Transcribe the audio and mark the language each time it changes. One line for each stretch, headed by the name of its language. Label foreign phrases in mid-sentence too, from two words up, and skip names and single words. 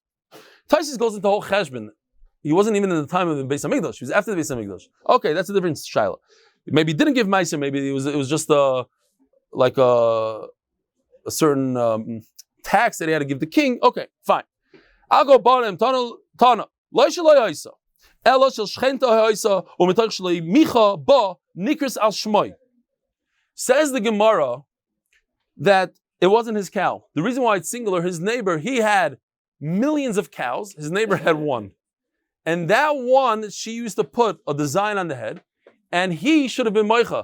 English: Taisus goes into the whole cheshbon. He wasn't even in the time of the Beis Hamikdash. He was after the Beis Hamikdash. Okay, that's a different shaila. Maybe he didn't give meiser. Maybe it was just a certain tax that he had to give the king. Okay, fine. I'll go bottom.
Hebrew: תנא. לא שלו היתה. אלא של שכנתו היתה ומתוך שלא מיחה בה נקראת על שמו.
English: Says the Gemara that it wasn't his cow. The reason why it's singular, his neighbor, he had millions of cows. His neighbor had one. And that one, she used to put a design on the head, and he should have been moicha.